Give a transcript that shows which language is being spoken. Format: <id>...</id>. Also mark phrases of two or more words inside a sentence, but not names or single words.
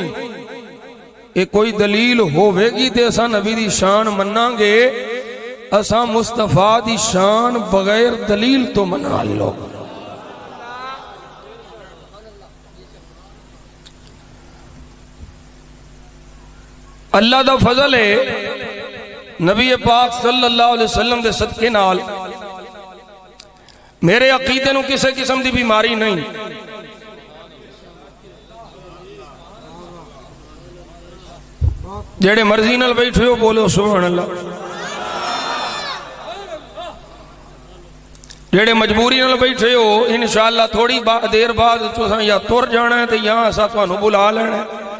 <pa>ایہہ کوئی دلیل ہووے گی تے اسیں نبی دی شان مناں گے اسیں مصطفیٰ دی شان بغیر دلیل توں منا لو. اللہ دا فضل ہے نبی پاک</pa> <ar>صلى الله عليه وسلم</ar> <pa>دے صدقے نال میرے عقیدے نوں کسی قسم دی بیماری نہیں. جیہڑے مرضی نال بیٹھے ہو بولو</pa> <ar>سبحان الله,</ar> <pa>جیہڑے مجبوری نال بیٹھے ہو انشاءاللہ تھوڑی دیر بعد تسیں یا ٹر جانا ہے تے یا اسیں تہانوں بلا لینا ہے.</pa>